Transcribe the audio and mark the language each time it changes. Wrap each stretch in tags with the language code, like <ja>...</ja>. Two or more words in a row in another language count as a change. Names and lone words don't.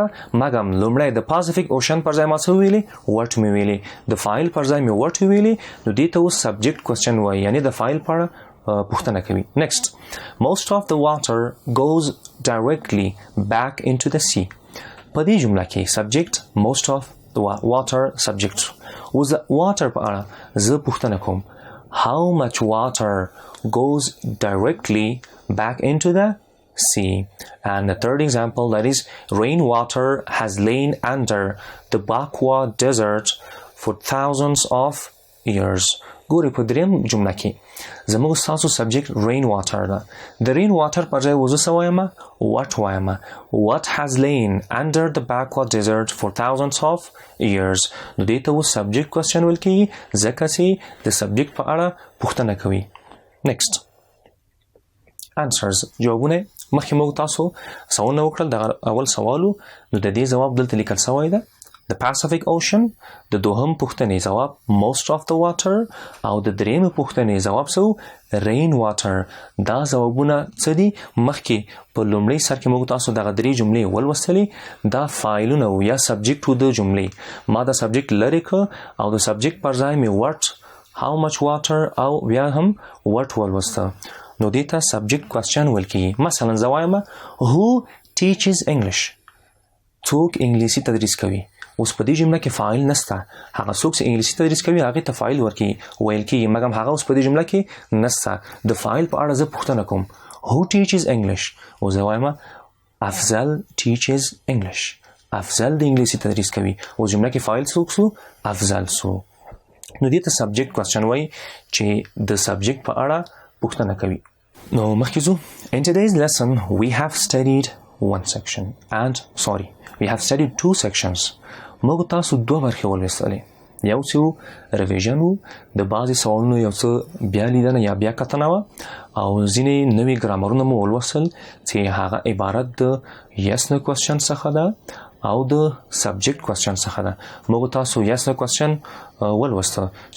<ps>مګم لومړی د Pacific Ocean پر ځای ما څه ویلي what مې ویلي د فاعل پر ځای مې what ویلي نو دې ته اوس</ps> <en>subject question</en> <ps>وایي یعنی د فاعل په اړه پوښتنه کوي</ps> <en>next most of the water goes directly back into the sea</en> <ps>په دې جمله کې</ps> <en>subject most of the water subject</en> <ps>اوس د</ps> <en>water</en> <ps>په اړه زه پوښتنه کوم</ps> <en>how much water goes directly back into the sea and the third example that is rainwater has lain under the Bakwa desert for thousands of years</en> <ps>ګورې په دریم جمله کې زموږ ستاسو</ps> <en>subject rain water</en> <ps>ده د</ps> <en>rain water</en> <ps>پر ځای وزه څه وایم what وایم</ps> <en>what has lain under the Bakwa desert for thousands of years</en> <ps>نو دې ته اوس</ps> <en>subject question</en> <ps>ویل کېږي ځکه چې د سبجیکټ په اړه پوښتنه کوي next answers جوابونه مخکې موږ تاسو سوالونه وکړل د اول سوالو نو د دې ځواب دلته لیکل شوی ده the Pacific Ocean د دوهم پوښتنې ځواب</ps> <en>most of the water</en> <ps>او د درېمې پوښتنې ځواب څه</ps> <en>rain water</en> <ps>دا ځوابونه څه دي مخکې په لومړي سر کې موږ تاسو دغه درې جملې ولوستلې دا فاعلونه و یا سبجیکټ و د جملې ما دا سبجیکټ لرې کړ او د سبجیکټ پر ځای مې</ps> <en>what how much water</en> <ps>او بیا هم what ولوسته نو دې ته</ps> <en>subject question</en> <ps>ویل کېږي مثلا زه وایم</ps> <en>who teaches English</en> <ps>څوک انګلیسي تدریس کوي اوس په دې جمله کې فاعل نشته هغه څوک چې انګلیسي تدریس کوي هغه ته فاعل ویل کېږي مګر هغه اوس په دې جمله کې نشته د فاعل په اړه زه پوښتنه کوم</ps> <en>who teaches English</en> <ps>او زه وایم افضل</ps> <en>teaches English</en> <ps>افضل د انګلیسي تدریس کوي او جمله کې فاعل څوک سو افضل سو نو دې ته</ps> <en>subject question</en> <ps>وایي چې د سبجیکټ په اړه پوښتنه کوي نو مخکې ځو</ps> <en>in today's lesson we have studied two sections</en> <ps>موږ تاسو دوه برخې ولوستلې یو څه ریویژن و د بعضې سوالونو یو څه بیا لیدنه یا بیا کتنه وه او ځینې نوي ګرامرونه مو ولوستل چې هغه عبارت د</ps> <en>yes no question</en> <ps>څخه ده او د</ps> <en>subject question</en> <ps>څخه ده موږ تاسو</ps> <en>yes no question</en> <ps>ولوسته چې</ps>